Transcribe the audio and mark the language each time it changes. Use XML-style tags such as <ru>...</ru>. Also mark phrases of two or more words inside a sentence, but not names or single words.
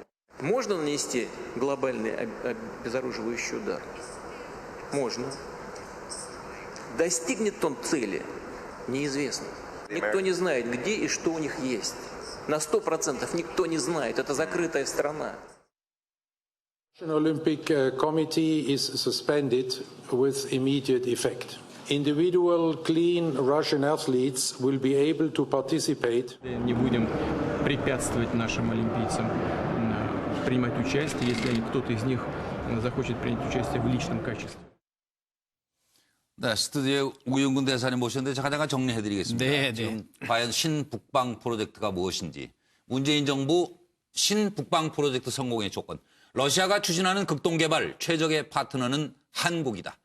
<ru>Можно нанести глобальный обезоруживающий удар? Можно. Достигнет он цели? Неизвестно. Никто не знает, где и что у них есть. На 100% никто не знает. Это закрытая страна.</ru> <en>The Olympic Committee is suspended with immediate effect. Individual clean Russian athletes will be able to participate.</en> <ru>Не будем препятствовать нашим олимпийцам принимать участие, если кто-то из них захочет принять участие в личном качестве.</ru> <ko>네, 스튜디오에 우윤근 대사님 모셨는데 제가 잠깐 정리해드리겠습니다. 네, 지금 과연 신북방 프로젝트가 무엇인지, 문재인 정부 신북방 프로젝트 성공의 조건, 러시아가 추진하는 극동개발 최적의 파트너는 한국이다.</ko>